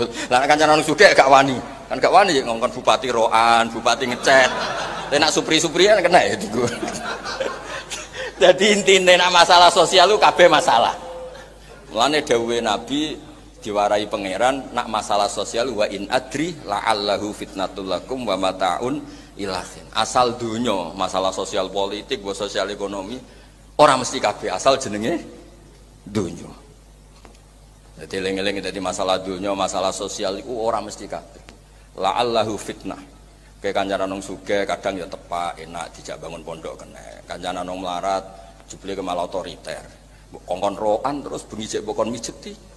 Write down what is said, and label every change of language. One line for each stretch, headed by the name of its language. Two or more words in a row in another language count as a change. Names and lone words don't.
Javanese: Lah kancanan wong sugih gak wani. Kan gak wani ya ngongkon bupati roan, bupati ngecet. Nek supri-supri kan kena ya digo. Jadi intine nek masalah sosial lu kabeh masalah. Mulane dawuhe Nabi diwarai pangeran nak masalah sosial
Arabic: وإن أدري لعله فتنة لكم ومتاع إلى حين.
Javanese: Asal dunya masalah sosial politik, sosial ekonomi ora mesti kabeh asal jenenge dunya. Jadi eling-eling dadi masalah dunya, masalah sosial iku ora mesti kabeh.
Arabic: لعله فتنة.
Javanese: Kayak kancanan wong sugih kadang ya tepak enak dijak bangun pondok kena. Kancanan wong melarat jebule ke malah otoriter. Kongkon roan terus bengi jek bokon mijeti.